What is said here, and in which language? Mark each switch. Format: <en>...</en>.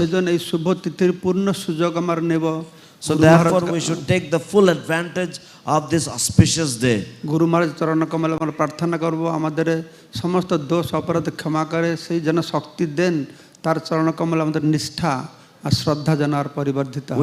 <bn>সেজন্য এই শুভ তিথির পূর্ণ সুযোগ আমরা নেব।</bn> <en>So therefore we should take the full advantage of this auspicious day.</en> <bn>গুরু মহারাজ চরণ কমলে আমরা প্রার্থনা করব আমাদের সমস্ত দোষ অপরাধ ক্ষমা করে সেই যেন শক্তি দেন, তার চরণ কমলে আমাদের নিষ্ঠা আর শ্রদ্ধা যেন আর পরিবর্ধিত হয়।</bn>